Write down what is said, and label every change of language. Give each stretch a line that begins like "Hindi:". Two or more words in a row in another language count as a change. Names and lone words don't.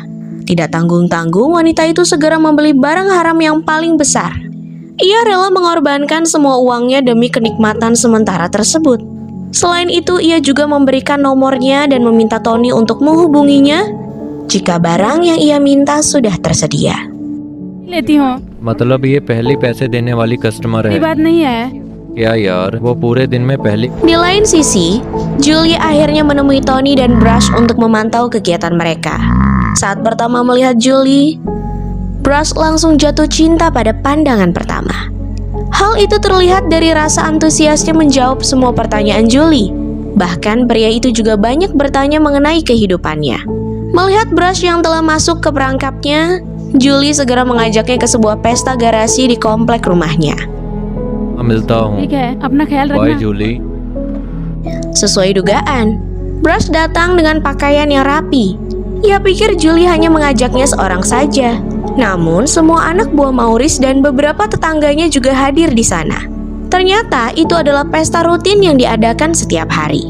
Indonesian: Tidak tanggung-tanggung wanita itu segera membeli barang haram yang paling besar. Ia rela mengorbankan semua uangnya demi kenikmatan sementara tersebut. Selain itu, ia juga memberikan nomornya dan meminta Tony untuk menghubunginya jika barang yang ia minta sudah tersedia.
Hindi: लेती हूँ, मतलब ये पहली पैसे देने वाली कस्टमर ये है बात नहीं है। क्या यार, वो पूरे दिन में पहली
Indonesian: Di lain sisi, Julie akhirnya menemui Tony dan Brush untuk memantau kegiatan mereka. Saat pertama melihat Julie, Brush langsung jatuh cinta pada pandangan pertama. Hal itu terlihat dari rasa antusiasnya menjawab semua pertanyaan Julie. Bahkan pria itu juga banyak bertanya mengenai kehidupannya. Melihat Brush yang telah masuk ke perangkapnya, Julie segera mengajaknya ke sebuah pesta garasi di komplek rumahnya.
Hindi: मिलता हूँ। ठीक है, अपना ख्याल बाय रखना। जूली।
Indonesian: Sesuai dugaan, Brush datang dengan pakaian yang rapi. Ia pikir Julie hanya mengajaknya seorang saja. Namun, semua anak buah Maurice dan beberapa tetangganya juga hadir di sana. Ternyata itu adalah pesta rutin yang diadakan setiap hari.